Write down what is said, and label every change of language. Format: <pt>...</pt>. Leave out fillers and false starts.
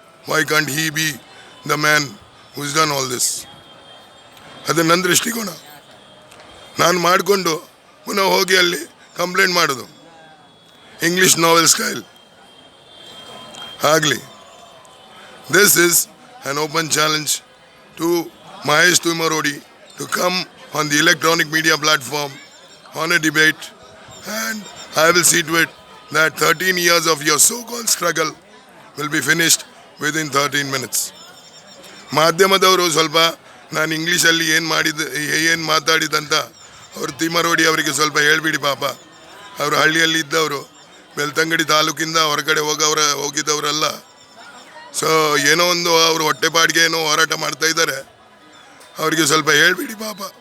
<en>Why can't he be the man who is done all this?</en> <kn>ಅದು ನನ್ನ ದೃಷ್ಟಿಕೋನ. ನಾನು ಮಾಡಿಕೊಂಡು ಪುನಃ ಹೋಗಿ ಅಲ್ಲಿ ಕಂಪ್ಲೇಂಟ್ ಮಾಡೋದು, ಇಂಗ್ಲೀಷ್ ನಾವೆಲ್ ಸ್ಟೈಲ್ ಆಗಲಿ.</kn> <en>This is an open challenge to Mahesh Thimarodi to come on the electronic media platform on a debate, and I will see to it that 13 years of your so-called struggle will be finished within 13 minutes.</en> <kn>ಮಾಧ್ಯಮದವರು ಸ್ವಲ್ಪ ನಾನು ಇಂಗ್ಲೀಷಲ್ಲಿ ಏನು ಮಾತಾಡಿದಂತ ಅವರು ತಿಮರೋಡಿ ಅವರಿಗೆ ಸ್ವಲ್ಪ ಹೇಳ್ಬಿಡಿ. ಪಾಪ ಅವರು ಹಳ್ಳಿಯಲ್ಲಿ ಇದ್ದವರು, ಬೆಳ್ತಂಗಡಿ ತಾಲೂಕಿಂದ ಹೊರಗಡೆ ಹೋಗಿದ್ದವರಲ್ಲ. ಸೊ ಏನೋ ಒಂದು ಅವರು ಹೊಟ್ಟೆಪಾಡಿಗೆ ಏನೋ ಹೋರಾಟ ಮಾಡ್ತಾ ಇದ್ದಾರೆ, ಅವರಿಗೆ ಸ್ವಲ್ಪ ಹೇಳ್ಬಿಡಿ ಪಾಪ.</kn>